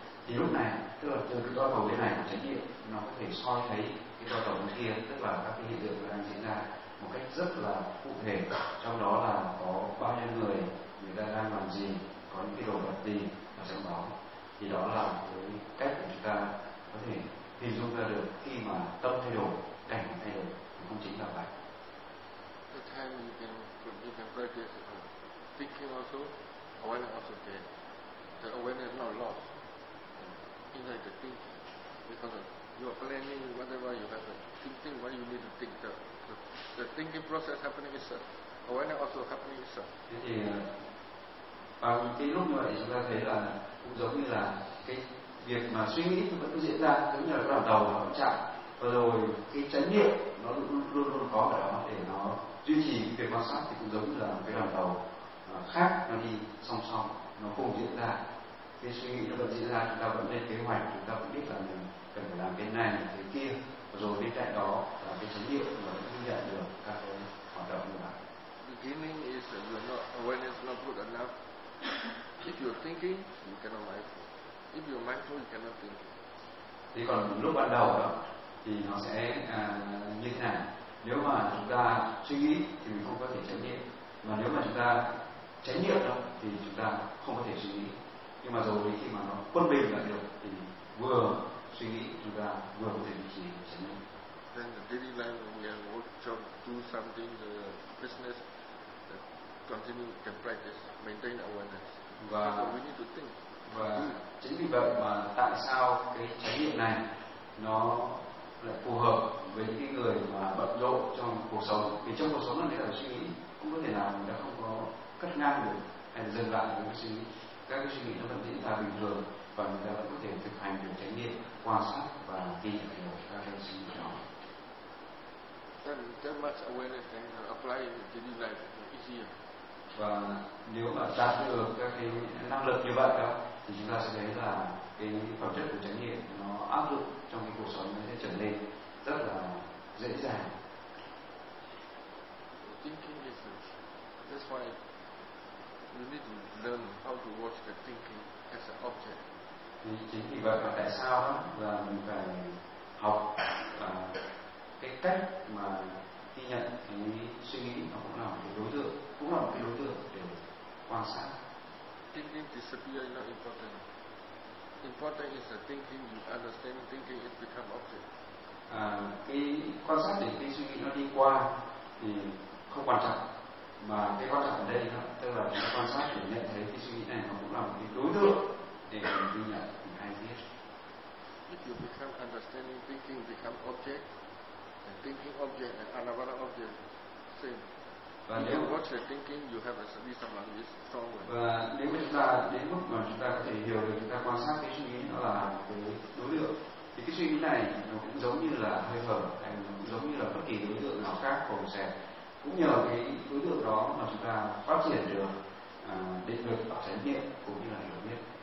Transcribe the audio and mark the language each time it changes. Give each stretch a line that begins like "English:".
Vietnamese: Thì lúc này tức là từ cái đoàn tàu bên này của trải nghiệm, nó có thể soi thấy cái đoàn tàu bên kia, tức là các cái hiện tượng đang diễn ra một cách rất là cụ thể, trong đó là có bao nhiêu người, người ta đang làm gì, có những cái đồ vật gì ở trong đó. Thì đó là cái cách chúng ta có thể hình dung ra được khi mà tâm thay đổi, cảnh thay đổi, thì không chính là vậy.
English: You can practice thinking also, awareness also there. The awareness is not lost inside the thinking, because you are planning whatever you have thinking, what you need to think. The thinking process happening itself, awareness also happening itself.
Vietnamese: Thế thì vào cái lúc như vậy chúng ta thấy là cũng giống như là cái việc mà suy nghĩ vẫn cứ diễn ra, giống như là cái đoàn tàu nó chạy, và rồi cái chánh niệm nó luôn có ở đó để nó duy trì cái quan sát, thì cũng giống như là cái đoàn tàu khác nó đi song song, nó cùng diễn ra, cái suy nghĩ nó vẫn diễn ra, chúng ta vẫn lên kế hoạch, chúng ta cũng biết là mình cần phải làm bên này bên kia, và rồi bên cạnh đó là cái chánh niệm nó cũng nhận được các cái hoạt động như vậy.
English: Beginning is you're not awareness not good enough. If you're thinking, you cannot mindful. If you're mindful, you cannot think.
Vietnamese: Thì còn lúc ban đầu đó thì nó sẽ như thế này. Nếu mà chúng ta suy nghĩ thì mình không có thể chánh niệm, mà nếu mà chúng ta chánh niệm đâu thì chúng ta không có thể suy nghĩ, nhưng mà rồi khi mà nó quân bình là được, thì vừa suy nghĩ chúng ta vừa có thể duy trì chánh niệm.
English: Then the daily life when we have work, job, do something, the business, the continue to practice, maintain awareness.
Vietnamese: Và
English: so we need to think.
Vietnamese: Và chính vì vậy mà tại sao cái chánh niệm này nó là phù hợp với những cái người mà bận rộn trong cuộc sống, vì trong cuộc sống là người ta suy nghĩ không có thể nào người ta không có cắt ngang được hay dừng lại những cái suy nghĩ, các cái suy nghĩ nó vẫn diễn ra bình thường và người ta vẫn có thể thực hành được chánh niệm, quan sát và ghi nhận hiểu các cái suy nghĩ đó.
English: That much awareness and apply in daily life easier.
Vietnamese: Và nếu mà đạt được các cái năng lực như vậy đó, thì chúng ta sẽ thấy là cái phẩm chất của chánh niệm nó áp dụng trong cái cuộc sống nó sẽ trở nên rất là dễ dàng.
English: Thinking is that's why you need to learn how to watch the thinking as an object.
Vietnamese: Thì chính vì vậy mà tại sao đó là mình phải học cái cách mà ghi nhận cái suy nghĩ nó cũng là một cái đối tượng, cũng là một cái đối tượng để quan sát.
English: Thinking disappear is not important. Important is the thinking you understand, thinking it become object.
Vietnamese: Cái quan sát để cái suy nghĩ nó đi qua thì không quan trọng, mà cái quan trọng ở đây đó, tức là cái quan sát để nhận thấy cái suy nghĩ này nó cũng là một cái đối tượng để ghi nhận cái hay biết.
English: If you become understanding, thinking become object. And thinking object and anavana object same.
Vietnamese: Và nếu
English: what you're thinking, you have a sabisa mang is strong.
Vietnamese: Và nếu chúng ta đến mức mà chúng ta có thể hiểu được, chúng ta quan sát cái suy nghĩ nó là cái đối tượng, thì cái suy nghĩ này nó cũng giống như là hơi thở, hay giống như là bất kỳ đối tượng nào khác của sẽ. Cũng nhờ cái đối tượng đó mà chúng ta phát triển được định lực và chánh niệm cũng như là hiểu biết.